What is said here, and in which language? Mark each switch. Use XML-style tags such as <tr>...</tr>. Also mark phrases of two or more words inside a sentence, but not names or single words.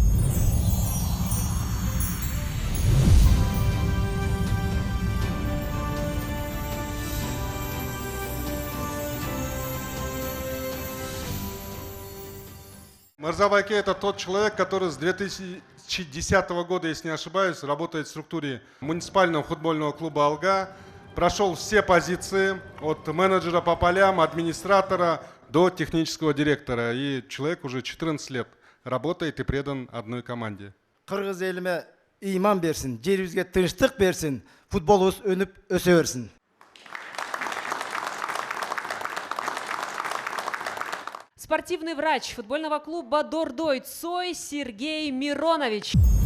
<ru>Мырзабаке – это тот человек, который с 2010 года, если не ошибаюсь, работает в структуре муниципального футбольного клуба «Алга». Прошел все позиции от менеджера по полям, администратора до технического директора. И человек уже 14 лет работает и предан одной команде.</ru> <ky>Кыргыз элиме иман берсин, жерибизге тынчтык берсин, футболубуз өнүп өсө берсин.</ky> <ru>Спортивный врач футбольного клуба «Дордой» Цой Сергей Миронович.</ru>